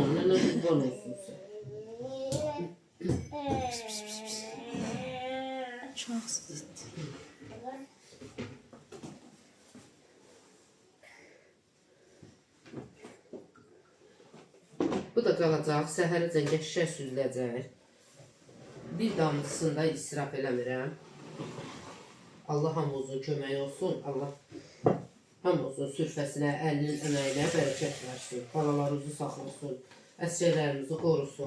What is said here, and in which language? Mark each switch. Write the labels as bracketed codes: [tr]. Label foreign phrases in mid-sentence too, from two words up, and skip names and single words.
[tr] Nene kurban olsun sen. Çok sıkıntı. [az] Bu da qalacaq. Səhərəcən qəşəng süzüləcək. Bir damlısını da israf eləmirəm. Allah hamımızın köməyi olsun. Allah hamımızın sürfəsinə, əlinin əməyinə bərəkət versin. Balalarımızı saxlasın. Əsgərlərimizi qorusun.